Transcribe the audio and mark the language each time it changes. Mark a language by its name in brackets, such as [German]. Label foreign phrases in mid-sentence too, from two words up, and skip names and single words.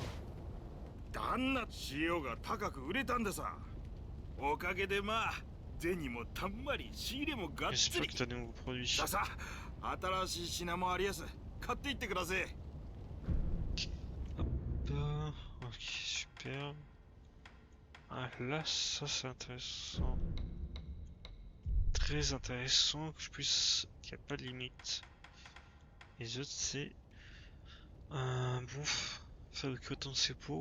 [Japanese] 旦那塩が高く売れたんでさおかげでまあ銭もたんまり仕入れもがっつ [French] J'espère [Japanese] り [French] que tu as de nouveaux produits. [Japanese] さあさあ新しい品もありやす買っていってください [French] Ok, super. Ah là, ça c'est intéressant. Très intéressant que je puisse... qu'il n'y a pas de limite. Les autres c'est... bon, fabriquer autant de ces pots.